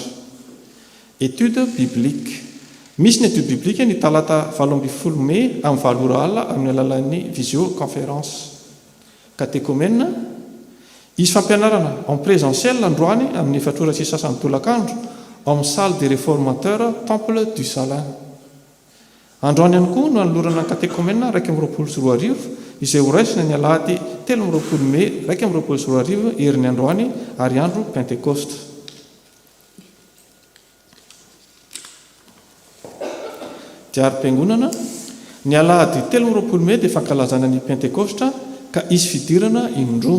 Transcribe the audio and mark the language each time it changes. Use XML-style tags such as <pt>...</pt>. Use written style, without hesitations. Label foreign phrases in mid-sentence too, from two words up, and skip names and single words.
<fr>Étude biblique.</fr> <mg>Misy ny</mg> <fr>étude biblique</fr> <mg>ny talata 7 Mey amin'ny 7 alina amin'ny alalan'ny visioconférence. Catéchomène. Izy fampianarana</mg> <fr>en présentiel</fr> <mg>androany amin'ny 4:30 tolakandro amin'ny</mg> <fr>salle des réformateurs temple du Salin.</fr> <mg>Androany ihany koa no anolorana ny catéchomène 2:20 izay ho raisina ny alahady 13 Mey 2:20 herin'ny androany ary andro Pentekosta. Diary-piangonana ny alahady 13 Mey dia fankalazana ny Pentekosta ka isy fidirana indroa.</mg>